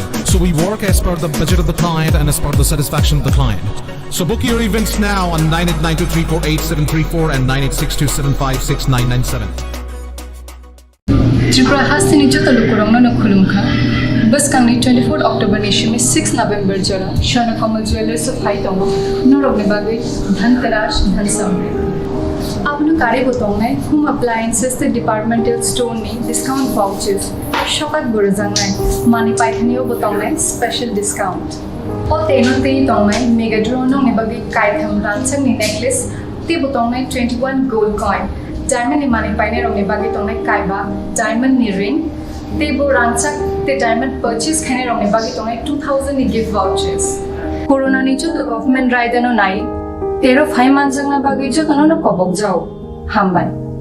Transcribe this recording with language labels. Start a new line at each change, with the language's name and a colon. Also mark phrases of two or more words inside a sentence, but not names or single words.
English: So we work as per the budget of the client and as per the satisfaction of the client. So book your events now on 9892348734 and 9862756997.
Kok Borok: Tripura Hasini Jotalu Kurangno no Khulumkha बस कांगनी 24 अक्टोबर निशिमी 6 नवंबर जरा शरण कमल ज्वेलर्स ऑफ हाइटोंग नोरगने बागे
Hindi: धनतेरस धनसमृद्धि
Kok Borok: आपनु कार्य बोतोंगने
English: home appliances the departmental store
Kok Borok: ने
English: discount vouchers
Kok Borok: शॉकत बुरजांगने मानी पाइथनियो बोतोंगने
English: special discount
Kok Borok: ओ तेनोते तोंगने
English: mega draw
Kok Borok: नोंगने बागे काइथम रांचंग नि नेकलेस ते बोतोंगने 21
English: gold coin diamond
Kok Borok: नि मानी पाइने रोंगने बागे तोंगने काइबा डायमंड नि रिंग तेबो रांचक ते
English: diamond purchase
Kok Borok: खाने रोंगने बागे तोंगने 2000 नि
English: gift vouchers
Kok Borok: कोरोना नि जो गवर्नमेंट राइडनो नाइ 13 फाइ मानजंगना बागे जो तनो कबक जाओ हामबाय।